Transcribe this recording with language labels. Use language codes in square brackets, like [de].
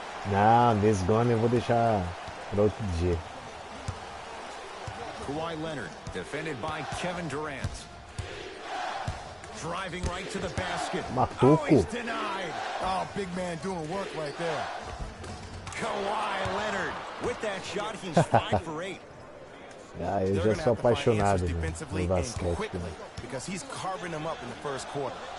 [pt] Não, [en] this gone [pt] eu vou deixar para outro dia. [en] Kawhi Leonard, defended by Kevin Durant. Driving right to the basket. [pt] Matou, [en] oh, he's denied. Oh, big man doing work right there. Kawhi Leonard, with that shot, he's 5 for 8. [pt] Ah, eu já sou apaixonado no basquete. [en] Because he's carving them up in the first quarter.